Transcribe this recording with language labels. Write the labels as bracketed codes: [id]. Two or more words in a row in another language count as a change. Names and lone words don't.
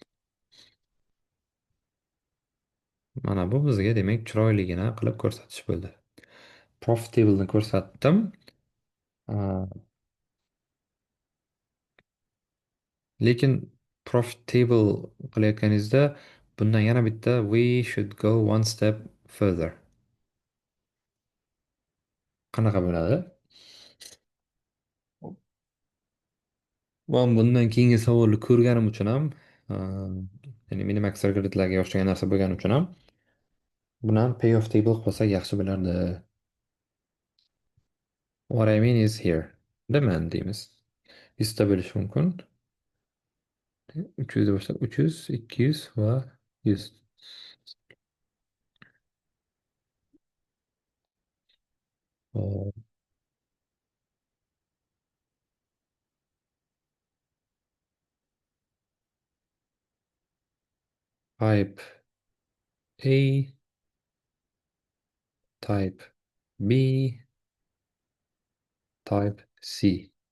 [uz] Mana bu bizga demak chiroyligina qilib ko'rsatish bo'ldi. Profitable'ni ko'rsatdim. Ah, lekin profitable qilayotganingizda bundan yana bitta [en] we should go one step further. [uz] Qanaqa bo'ladi? Men bundan keyingi savolni ko'rganim uchun ham, ya'ni Minimax algoritmlarga o'xshagan narsa bo'lgani uchun ham buni ham [en] payoff table [uz] qilsak yaxshi bo'lardi. [en] What I mean is here. [uz] Demand deymiz. 100 ta bo'lishi mumkin. 300 da boshlab 300, 200 va 100. Hop, [en] type A, type B, type C.